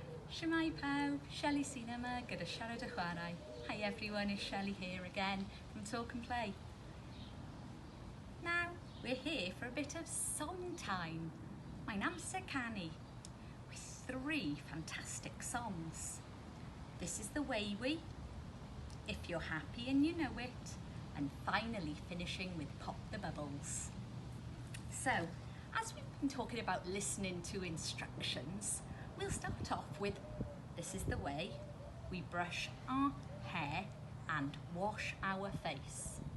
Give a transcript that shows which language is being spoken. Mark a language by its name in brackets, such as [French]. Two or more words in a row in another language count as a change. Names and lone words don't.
[Welsh] Shemai pawb, Shelli sy'n yma gyda siarad a chwarae. [English] Hi everyone, it's Shelli here again from Talk and Play. Now, we're here for a bit of song time. [Welsh] Mae'n amser canu [English] with 3 fantastic songs. This is The Way We, If You're Happy and You Know It, and finally finishing with Pop the Bubbles. So, as we've been talking about listening to instructions, we'll start off with this is the way we brush our hair and wash our face.